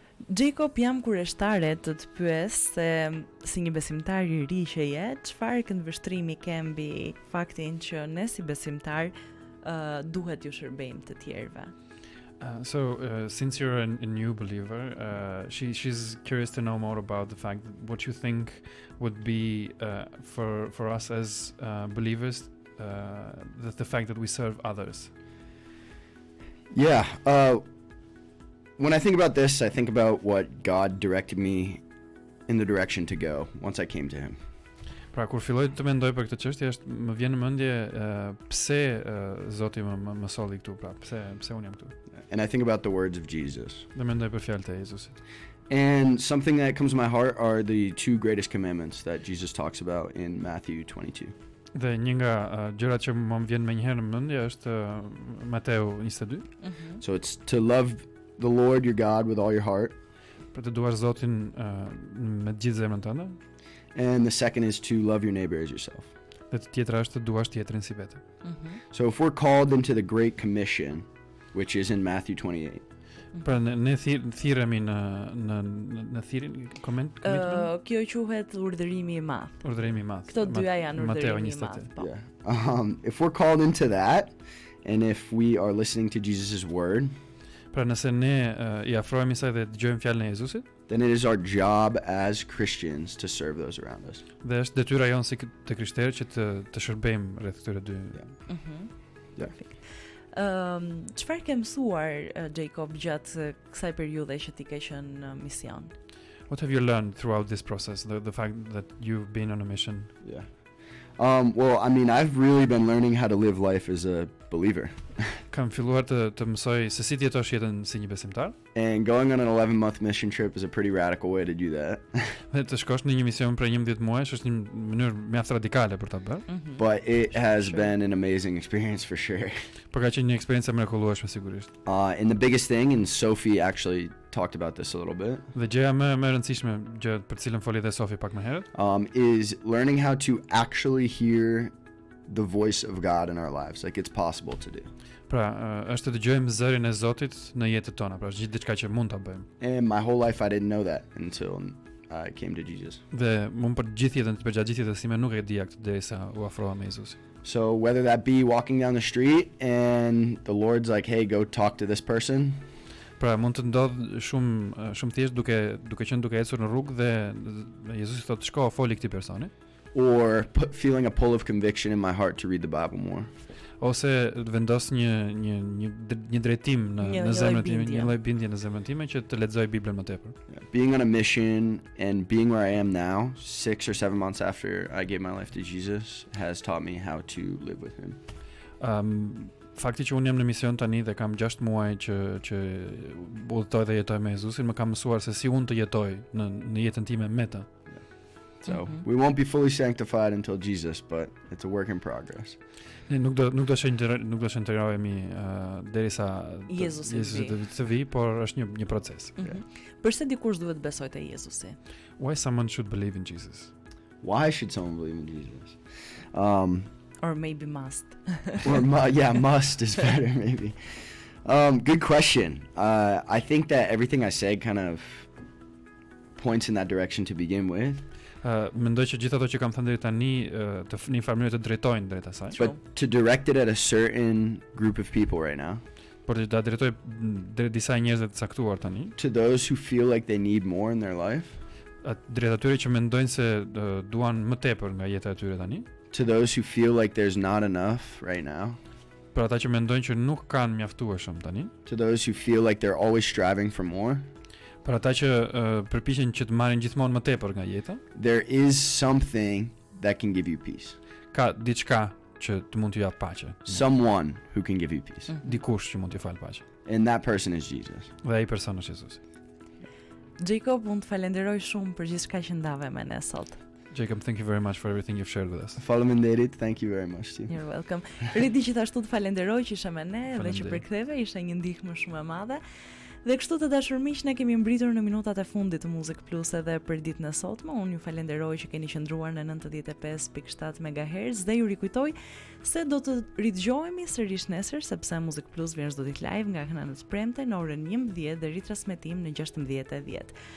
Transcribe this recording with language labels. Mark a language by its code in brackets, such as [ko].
[sq] Jacob, jam kurioztare të të pyes se si një besimtar i ri që je, çfarë këndvështrimi ke mbi faktin që ne si besimtar duhet ju shërbejmë të tjerëve? [en] Since you're a new believer, she's curious to know more about the fact that what you think would be for us as believers, the fact that we serve others. Yeah. When I think about this, I think about what God directed me in the direction to go once I came to Him. [sq] Pra kur filloj të mendoj për këtë çështje, më vjen në mendje pse Zoti më solli këtu, pra pse unë jam këtu. [en] And I think about the words of Jesus. [sq] Dhe mendoj për fjalët e Jezusit. [en] And something that comes to my heart are the two greatest commandments that Jesus talks about in Matthew 22. [sq] Dhe një nga gjërat që më vjen menjëherë në mendje është Mateu 22. [en] So it's to love the Lord your God with all your heart. [sq] Për të duar Zotin me gjithë zemrën tënde. [en] And the second is to love your neighbor as yourself. [sq] Dhe tjetra është të duash tjetrin si vete. [en] So if we're called into the Great Commission, which is in Matthew 28. [sq] Pra ne thirremi në thirrjen commitment. Kjo quhet urdhërimi i madh. Urdhërimi i madh. Këto dyja janë urdhërimi i madh. [en] Yeah. If we're called into that, and if we are listening to Jesus' word, [sq] pra nëse ne I afrohemi saj dhe dëgjojmë fjalën e Jezusit, [en] then it is our job as Christians to serve those around us. [sq] Dhe është detyra jonë si të krishterë që të shërbejmë rreth këtyre dy. [en] Yeah. [sq] Çfarë ke mësuar Jacob gjatë kësaj periudhe që ti ke qenë në mision? [en] What have you learned throughout this process, the fact that you've been on a mission? Yeah. Well, I mean, I've really been learning how to live life as a believer. [sq] Kam filluar të mësoj se si të jetosh jetën si një besimtar. [en] And going on an 11-month mission trip is a pretty radical way to do that. [sq] Dhe të shkosh në një mision për 11 muajsh është një mënyrë mjaft radikale për ta bërë. [en] But it has been an amazing experience for sure. [sq] Por ka qenë një eksperiencë mrekullueshme sigurisht. [en] And the biggest thing, and Sophie actually talked about this a little bit. [sq] Dhe gjëja më e rëndësishme, gjë për cilën foli dhe Sophie pak më herët, [en] is learning how to actually hear the voice of God in our lives. Like it's possible to do. [sq] Pra, është të dëgjojmë zërin e Zotit në jetët tona, pra është gjithë diçka që mund ta bëjmë. [en] And my whole life I didn't know that until I came to Jesus. [sq] Dhe mund për gjithë jetën, për gjatë gjithë jetës time nuk e dija këtë derisa u afrova me Jezusin. [en] So whether that be walking down the street and the Lord's like, "Hey, go talk to this person." [sq] Pra mund të ndodh shumë thjesht duke ecur në rrugë dhe Jezusi thotë shko foli këtij personi. [en] Or feeling a pull of conviction in my heart to read the Bible more. [sq] Ose vendos një drejtim në zemrën time, një lloj bindje në zemrën time që të lexoj Biblën më tepër. [en] Being on a mission and being where I am now, 6 or 7 months after I gave my life to Jesus, has taught me how to live with Him. [sq] Fakti që unë jam në mision tani dhe kam 6 muaj që udhëtoj dhe jetoj me Jezusin, më ka mësuar se si unë të jetoj në jetën time me të. [en] So we won't be fully sanctified until Jesus, but it's a work in progress. [sq] Ne nuk do shënderohemi derisa Jezusi të vi, por është një proces. Përse dikush duhet besoj te Jezusi? [en] Why someone should believe in Jesus? Why should someone believe in Jesus? Or maybe must. Must is better maybe. Good question. I think that everything I said kind of points in that direction to begin with. [sq] Mendoj që gjithë ato që kam thënë deri tani në një farë mënyrë të drejtojnë drejt asaj. [en] But to direct it at a certain group of people right now. [sq] Por të drejtoj drejt disa njerëzve të caktuar tani. [en] To those who feel like they need more in their life. [sq] Drejt atyre që mendojnë se duan më tepër nga jeta e tyre tani. [en] To those who feel like there's not enough right now. [sq] Për ata që mendojnë që nuk kanë mjaftueshëm tani. [en] To those who feel like they're always striving for more. [sq] Për ata që përpiqen që të marrin gjithmonë më tepër nga jeta. [en] There is something that can give you peace. [sq] Ka diçka që të mund t'ju jap paqe. [en] Someone who can give you peace. [sq] Dikush që mund t'ju fal paqe. [en] And that person is Jesus. [sq] Dhe ai person është Jezusi. Jacob, unë të falenderoj shumë për gjithçka që ndave me ne sot. [en] Jacob, thank you very much for everything you've shared with us. [sq] Faleminderit, [en] thank you very much too. You're welcome. [sq] Redi gjithashtu të falenderoj që ishe me ne dhe që Faleminderit. përktheve, ishte një ndihmë shumë e madhe. Dhe kështu të dashur miq, ne kemi mbritur në minutat e fundit të Muzikë Plus edhe për ditën e sotme. Unë ju falenderoj që keni qëndruar në 95.7 MHz dhe ju rikujtoj se do të ridëgjohemi sërish nesër sepse Muzikë Plus vjen çdo ditë live nga Kënaqësia e Premte në orën 11 dhe ritransmetim në 16:10.